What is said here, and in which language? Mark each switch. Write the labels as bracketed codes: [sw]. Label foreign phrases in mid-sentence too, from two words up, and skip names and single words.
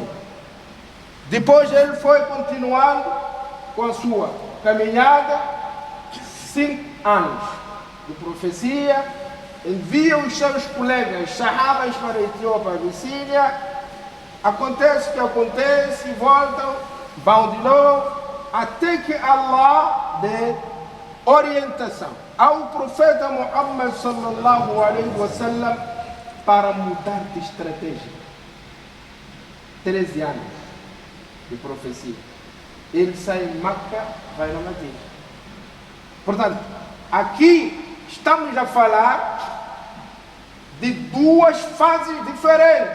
[pt] Depois ele foi continuando com a sua caminhada, 5 anos de profecia, envia os seus colegas sahabas para a Etiópia, Abissínia, acontece o que acontece, voltam, vão de novo, até que Allah dê orientação ao profeta Muhammad [ar] صلى الله عليه وسلم [pt] para mudar de estratégia. 13 anos de profecia. Ele sai em Meca, vai na Madina. Portanto, aqui estamos a falar de 2 fases diferentes.